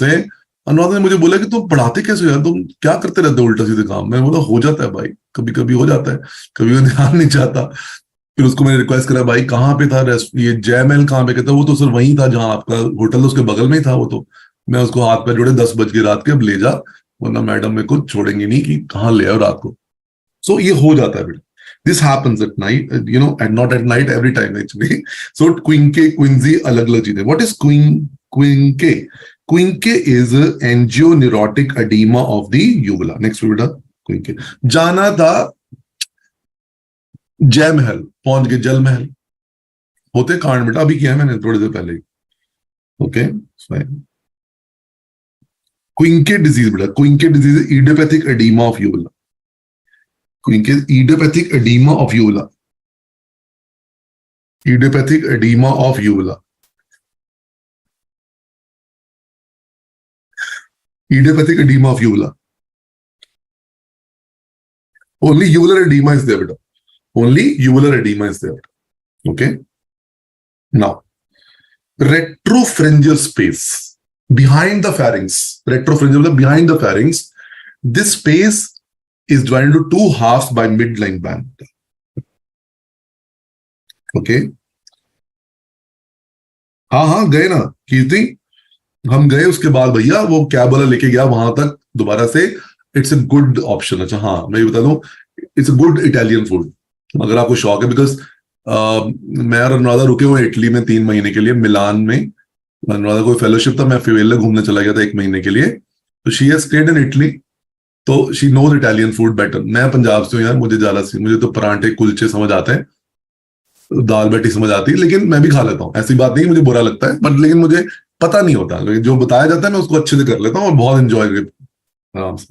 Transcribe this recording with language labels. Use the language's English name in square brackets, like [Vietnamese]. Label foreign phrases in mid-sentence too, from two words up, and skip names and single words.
[Hindi] से, अनुराधा ने मुझे बोला कि तुम पढ़ाते कैसे हो यार, तुम क्या करते रहते हो उल्टा सीधे काम, मैं बोला हो जाता है भाई, कभी कभी हो जाता है, कभी ध्यान नहीं चाहता, फिर उसको मैंने रिक्वेस्ट करा भाई कहाँ पे था ये जय महल कहाँ पे, कहता वो तो सर वहीं था जहां आपका होटल उसके बगल में ही था वो, तो मैं उसको हाथ पे जोड़े 10 बज के रात के, अब ले जा, वरना मैडम मेरे को छोड़ेंगे नहीं कि कहाँ ले आओ रात को, सो ये हो जाता है बेटा, [English] this happens at night, you know, and not at night, every time actually, so Quincke Quinckey [Hindi] अलग अलग चीजें, [English] what is Quincke, Quincke is angioneurotic edema of the uvula, next बेटा, क्विंके, [Hindi] जाना था जय महल, पहुंच गए जल महल, होते कांड बेटा, अभी किया है मैंने थोड़ी देर पहले, [English] okay, fine, Quincke disease [Hindi] बेटा, [English] Quincke disease is idiopathic edema of uvula, Quincke idiopathic edema of uvula, idiopathic edema of uvula, idiopathic edema of uvula, only uvular edema is there beta, only uvular edema is there, okay, now retropharyngeal space behind the pharynx, retropharyngeal behind the pharynx, this space is divided into 2 halves by midline band, [Hindi] okay, हाँ गए ना कीर्ति, हम गए, उसके बाद भैया वो कैब वाला लेके गया वहां तक दोबारा से, [English] it's a good option, [Hindi] अच्छा हाँ मैं बता दूं, [English] it's a good Italian [Hindi] फूड, अगर आपको शौक है, बिकॉज मैं और अनुराधा रुके हुए इटली में 3 महीने के लिए, मिलान में, अनुराधा कोई फेलोशिप था, मैं फेवेल्ला घूमने चला गया था 1 महीने के लिए, तो [English] she has stayed in Italy, [Hindi] तो [English] she knows Italian food better, [Hindi] मैं पंजाब से हूँ यार, मुझे तो परांठे कुलचे समझ आते हैं, दाल बाटी समझ आती है, लेकिन मैं भी खा लेता हूँ, ऐसी बात नहीं मुझे बुरा लगता है, बट लेकिन मुझे पता नहीं होता, लेकिन जो बताया जाता है मैं उसको अच्छे से कर लेता हूँ और बहुत एंजॉय आराम से।